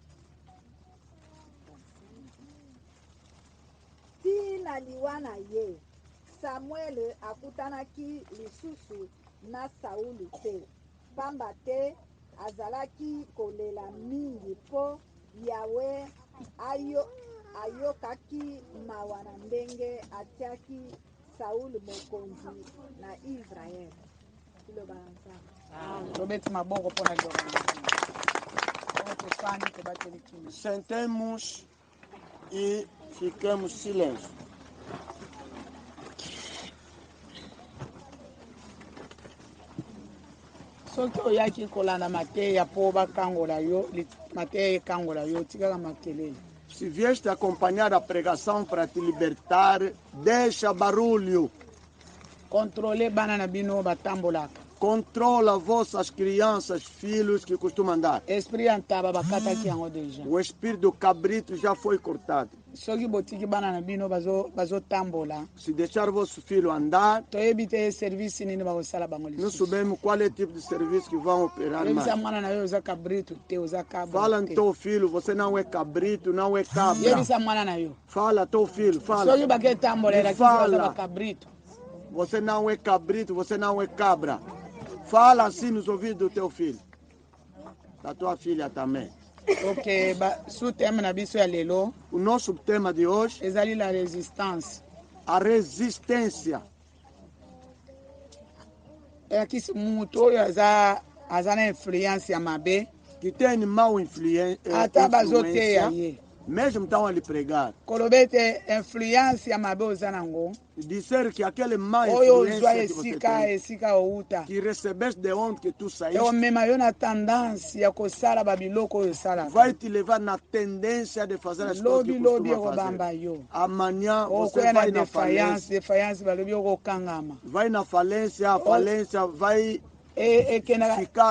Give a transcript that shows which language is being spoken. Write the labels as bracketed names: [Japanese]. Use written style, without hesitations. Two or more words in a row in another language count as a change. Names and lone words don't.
[Lingala] Tina liwa na ye, Samuel akutanaki lisusu na Saulu te. Pamba te azalaki kolela mingi po Yawe ayokaki mawa na ndenge atiaki Saulu mokonzi na Israel. [Portuguese] Sentemos e ficamos silêncio. [Lingala] Soki oyaki kolanda mateya po bakangola yo, mateya ekangola yo, tikaka makelele. [Portuguese] Se vieste acompanhar a pregação para te libertar, deixa barulho. [Lingala] Controle bana na bino batambolaka. [Portuguese] Controla vossas crianças, filhos que costumam andar. [Lingala] Esprit antaba bakata ki yango deja. [Portuguese] O espírito do cabrito já foi cortado. [Lingala] Soki botiki bana na bino bazo tambola. [Portuguese] Se deixar vosso filho andar, [Lingala] toyebite service nini bakosala bango lisusu. [Portuguese] Não sabemos qual é o tipo de serviço que vão operar mais. [Lingala] Yebisa mwana na yo uza cabrito te, uza cabra. [Portuguese] Fala no teu filho, você não é cabrito, não é cabra. [Lingala] Yebisa mwana na yo. [Portuguese] Fala teu filho, fala. [Lingala] Soki bake tambola era [Portuguese] fala. Cabrito. Você não é cabrito, você não é cabra. Fala assim nos ouvidos do teu filho. Da tua filha também. [Lingala] Ok, su tema na biso ya lelo. [Portuguese] O nosso tema de hoje [Lingala] ezali [French] la resistance. [Portuguese] A resistência. É que [Lingala] mutu oyo aza na influência mabe. [Portuguese] Que tem mau influência. [Lingala] Ata bazoteya ye. [Portuguese] Mesmo estão a lhe pregar. [Lingala] Kolobete influência mabe oza nango. [Portuguese] Dizer que aquele má influência que você tem, [Lingala] esika outa, [Portuguese] que recebeste de onde que tu saíste, vai te levar na tendência de fazer as coisas que costuma fazer. Amanhã você vai na falência. Vai na falência, a falência vai ficar